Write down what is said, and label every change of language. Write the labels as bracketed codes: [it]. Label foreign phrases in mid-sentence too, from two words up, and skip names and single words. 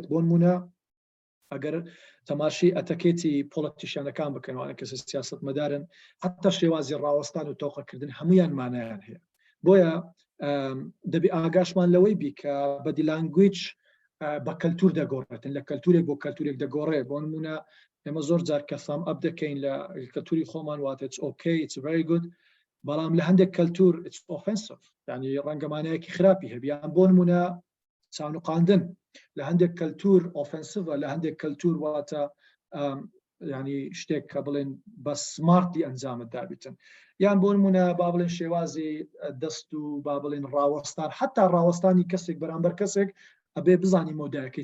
[ckb] بۆ نمونە ئەگەر تەماشی ئەتەکێتی پۆڵەتیشیانەکان بکەنەوە کەس سیاست مەدارن، حتا شێوازی ڕاوەستان و تۆقەکردن هەمویان مانایان هەیە. بۆیە دەبی ئاگاشمان لەوەی بی کە [en] body language [ckb] بە کەلتور دەگۆڕێتن، لە کەلتورێک بۆ کەلتورێک دەگۆڕێ. بۆ نمونە ئێمە زۆر جار کە [en] sum up [ckb] دەکەین لە کەلتوری خۆمان واتە [en] it's okay it's very good، [ckb] بەڵام لە هەندێک کەلتور [en] it's offensive، [ckb] ینی ڕەنگەمانەیەکی خراپی هەبیان. بۆ نمونە چاونوقاندن لە هەندێک کەلتور ئۆفەنسیڤە، لە هەندێک کەلتور واتە ینی شتێک کە بڵێن بە سمارتی ئەنجامت دابیتن. یان بۆ نمونە با بڵێن شێوازی دەست و با بڵێن ڕاوەستان، حتا ڕاوەستانی کەسێک بەرامبەر کەسێک ئەبێ بزانی مۆدایەکەی چەندە.